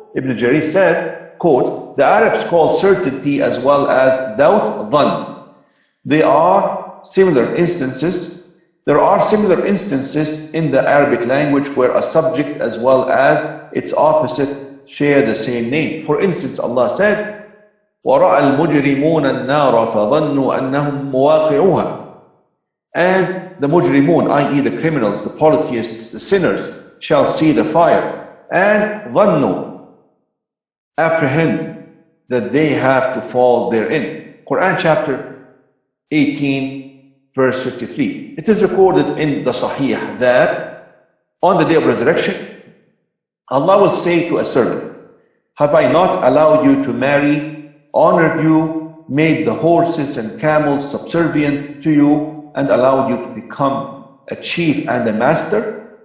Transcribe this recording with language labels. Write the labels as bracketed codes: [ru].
[en] Ibn Jarir said, quote, the Arabs call certainty as well as doubt dhann. There are similar instances in the Arabic language where a subject as well as its opposite share the same name. For instance, Allah said, [ar] وَرَأَى الْمُجْرِمُونَ النَّارَ فَظَنُّوا أَنَّهُمْ مُوَاقِعُوهَا. [en] And the mujrimun, i.e. the criminals, the polytheists, the sinners, shall see the fire, and ظَنُّوا, apprehend that they have to fall therein. Quran chapter 18, verse 53. It is recorded in the Sahih that on the day of resurrection, Allah will say to a servant, have I not allowed you to marry, honored you, made the horses and camels subservient to you, and allowed you to become a chief and a master?